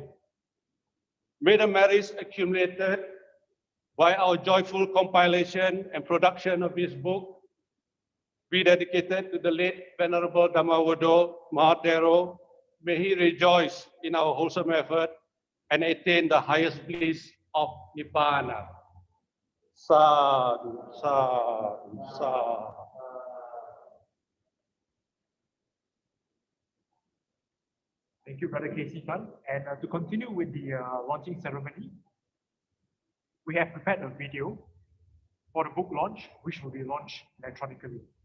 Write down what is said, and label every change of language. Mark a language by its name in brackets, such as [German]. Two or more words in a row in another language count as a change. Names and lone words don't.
[English] May the merits accumulated by our joyful compilation and production of this book be dedicated to the late Venerable Dhammavuddho Mahathero. May he rejoice in our wholesome effort and attain the highest bliss of Nibbana. [Pali] Sadhu, sadhu, sadhu. [English] Thank you, Brother K.C. Tan. And to continue with the launching ceremony, we have prepared a video for the book launch, which will be launched electronically.